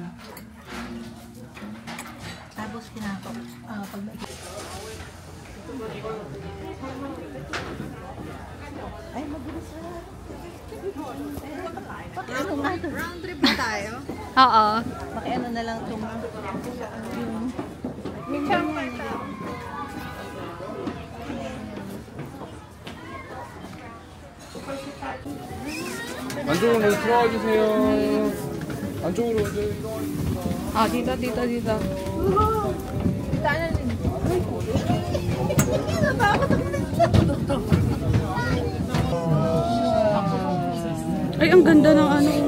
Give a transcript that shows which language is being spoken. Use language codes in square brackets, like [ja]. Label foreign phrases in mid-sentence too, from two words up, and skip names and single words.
[tl] Tapos kinakap. Pag ay, mabilis na. Round trip na tayo. Oo. Pakiano na lang itong [ko] 안쪽으로 들어와 주세요. 안쪽으로 먼저 들어와 주세요. [tl] Ah, dito. Ay, ang ganda ng ano.